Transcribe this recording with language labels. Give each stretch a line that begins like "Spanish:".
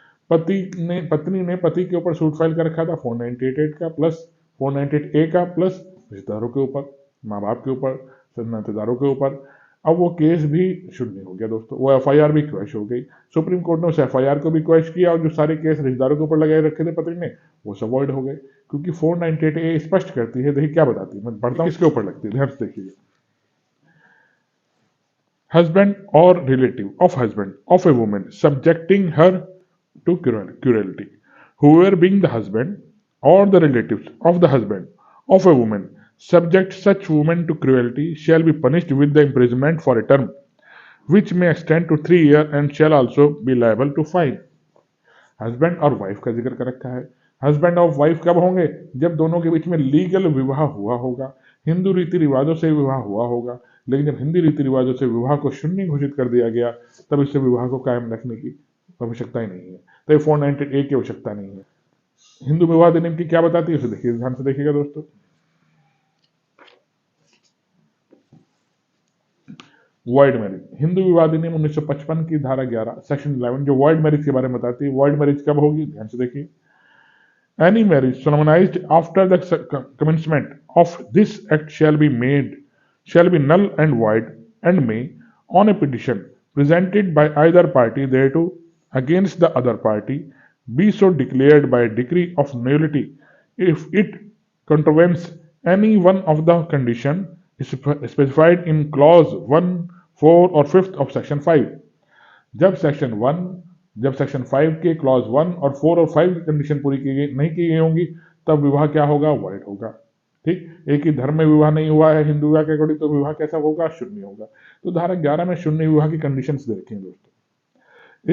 Hindi: पत्नी ने पति के ऊपर सूट फाइल कर रखा था 498 का प्लस 498 ए का, प्लस रिश्तेदारों के ऊपर, माँ बाप के ऊपर, नातेदारों के ऊपर। अब वो केस भी शून्य हो गया दोस्तों, वो एफआईआर भी क्वैश हो गई। सुप्रीम कोर्ट ने उस एफआईआर को भी क्वैश किया और जो सारे केस रिश्तेदारों के ऊपर लगाए रखे थे पत्नी ने वो सब वॉइड हो गए, क्योंकि 498 ए स्पष्ट करती है, देखिए क्या बताती है, मैं पढ़ता हूँ किसके ऊपर लगती है, ध्यान से देखिए।
English: Husband or relative of husband of a woman subjecting her to cruelty. Whoever being the husband or the relatives of the husband of a woman subject such woman to cruelty shall be punished with the imprisonment for a term which may extend to 3 years and shall also be liable to fine.
Hindi: Husband और wife का जिक्र कर रखा है। Husband और wife कब होंगे? जब दोनों के बीच में लीगल विवाह हुआ होगा, हिंदू रीति रिवाजों से विवाह हुआ होगा। लेकिन जब हिंदी रीति रिवाजों से विवाह को शून्य घोषित कर दिया गया तब इससे विवाह को कायम रखने की आवश्यकता ही नहीं है, तो 498 ए की आवश्यकता नहीं है। हिंदू विवाह अधिनियम की क्या बताती है उसे देखिए, ध्यान से देखिएगा दोस्तों। वॉइड मैरिज, हिंदू विवाह अधिनियम 1955 की धारा 11 सेक्शन 11 जो वॉइड मैरिज के बारे में बताती है। वॉइड मैरिज कब होगी, ध्यान से देखिए।
English: Any marriage solemnized after the commencement of this act shall be null and void, and may, on a petition presented by either party thereto against the other party, be so declared by decree of nullity if it contravenes any one of the condition specified in clause 1, 4 or 5th of section 5।
Hindi: जब section 1, जब section 5 के clause 1 और 4 और 5 की condition पूरी की गई नहीं की गई होंगी, तब विवाह क्या होगा, वॉइड होगा। ठीक, एक ही धर्म में विवाह नहीं हुआ है हिंदू विवाह के अकॉर्डिंग, तो विवाह कैसा होगा, शून्य होगा। तो धारा 11 में शून्य विवाह की कंडीशंस देखें दोस्तों।